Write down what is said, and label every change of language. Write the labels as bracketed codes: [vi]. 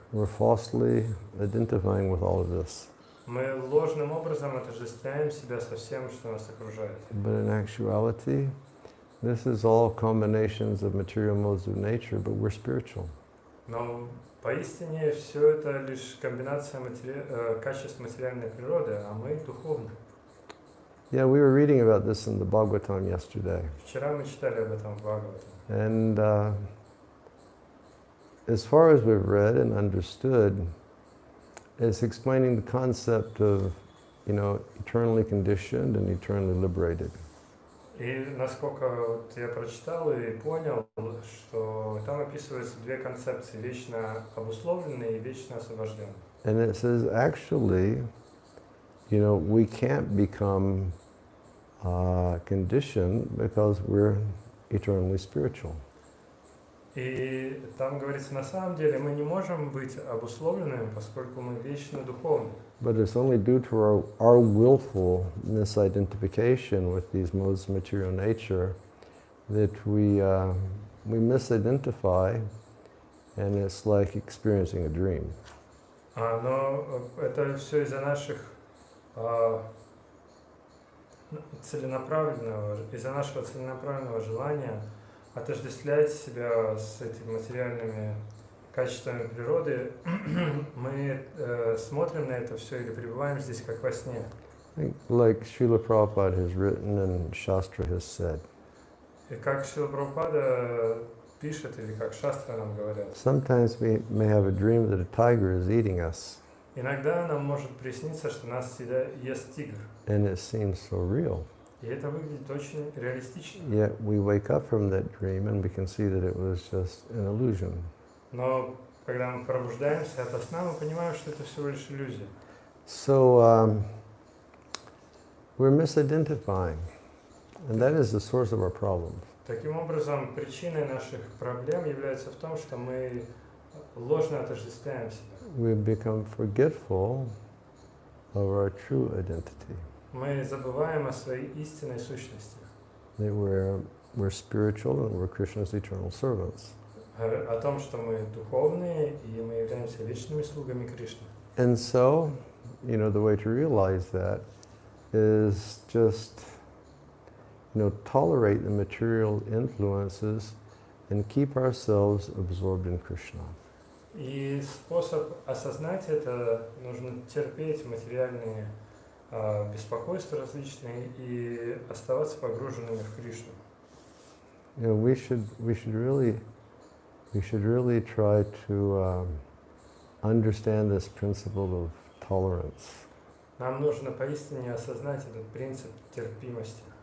[en] we're falsely identifying with all of this. [ru] Мы ложным образом отождествляем себя со всем, что нас окружает. [en] But in actuality, this is all combinations of material modes of nature, but we're spiritual. [ru] Но поистине все это лишь комбинация качеств материальной природы, а мы духовны. [en] Yeah, we were reading about this in the Bhagavatam yesterday. [ru] Вчера мы читали об этом в Бхагавате. [en] And as far as we've read and understood, it's explaining the concept of, you know, eternally conditioned and eternally liberated. [ru] И насколько вот я прочитал и понял, что там описываются две концепции: вечно обусловленные и вечно освобожденные. [en] And it says actually, you know, we can't become condition because we're eternally spiritual. [ru] И там говорится, на самом деле мы не можем быть обусловленными, поскольку мы вечно духовны. [en] But it's only due to our willful misidentification with these modes of material nature that we misidentify, and it's like experiencing a dream. [ru] Но это все из-за наших нашего целенаправленного желания отождествлять себя с этими материальными качествами природы. Мы смотрим на это все или пребываем здесь как во сне. [en] Like Srila Prabhupada has written and Shastra has said. [ru] И как Шрила Прабхупада пишет, или как Шастра нам говорят. [en] Sometimes we may have a dream that a tiger is eating us. [ru] Иногда нам может присниться, что нас всегда ест тигр. [en] And it seems so real. [ru] И это выглядит очень реалистично. [en] Yet we wake up from that dream and we can see that it was just an illusion. [ru] Но когда мы пробуждаемся ото сна, мы понимаем, что это всего лишь иллюзия. [en] So we're misidentifying, and that is the source of our problems. [ru] Таким образом, причиной наших проблем является в том, что мы ложно отождествляем себя. [en] We become forgetful of our true identity. [ru] Мы забываем о своей истинной сущности. [en] That we're spiritual and we're Krishna's eternal servants. [ru] О том, что мы духовные и мы являемся вечными слугами Кришны. [en] And so, the way to realize that is just, tolerate the material influences and keep ourselves absorbed in Krishna. [ru] И способ осознать это, нужно терпеть материальные беспокойства различные и оставаться погруженными в Кришну. [en] We should really try to understand this principle of tolerance. [ru] Нам нужно поистине осознать этот принцип терпимости.